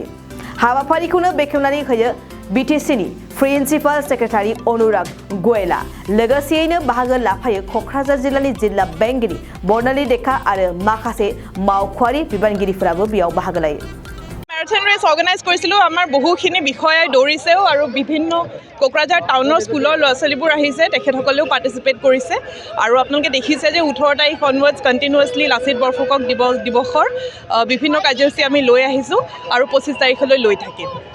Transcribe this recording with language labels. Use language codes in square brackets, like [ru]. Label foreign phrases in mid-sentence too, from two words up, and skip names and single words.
[brx] हाबाफारिखौनो बेखेवनानै होयो बिटिसिनि प्रिन्सिपाल सेक्रेटारि अनुराग गयेला। लोगोसेयैनो बाहागो लाफायो क'क्राझार जिल्लानि जिल्ला बेंगिरि बर्नाली डेका आरो माखासे मावख'आरि बिबानगिरिफोराबो बेयाव बाहागो लायो। [en] marathon race organise [as] करिছিলোঁ। আমাৰ বহুখিনি বিষয়াই দৌৰিছেও আৰু বিভিন্ন কোকৰাঝাৰ টাউনৰ স্কুলৰ ল'ৰা ছোৱালীবোৰ আহিছে, তেখেতসকলেও পাৰ্টিচিপেট কৰিছে। আৰু আপোনালোকে দেখিছে যে 18 তাৰিখ [en] onwards continuously [as] লাচিত বৰফুকন দিৱসৰ বিভিন্ন কাৰ্যসূচী আমি লৈ আহিছোঁ আৰু 25 তাৰিখলৈ লৈ থাকিম।